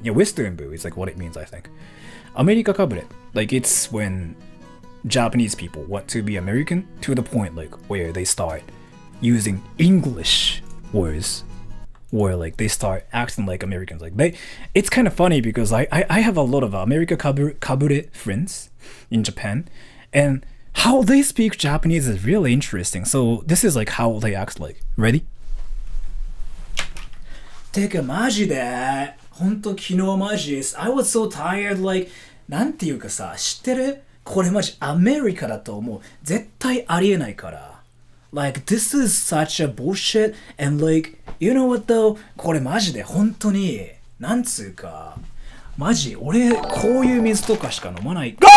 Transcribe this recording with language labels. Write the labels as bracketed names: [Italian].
[English] Yeah, Western boo is like what it means, I think. America kabure, like it's when Japanese people want to be American to the point like where they start using English words. Or like they start acting like Americans. Like it's kind of funny because I have a lot of America kabure friends in Japan, and how they speak Japanese is really interesting. So this is like how they act like. Ready? [Japanese] てかマジで本当昨日マジです。 [English] I was so tired like [Japanese] なんていうかさ知ってる？これマジアメリカだと思う。絶対ありえないから。 [English] Like, this is such a bullshit, and like, you know what though? [Japanese] これマジで本当に、なんつうか、マジ、俺、こういう水とかしか飲まない。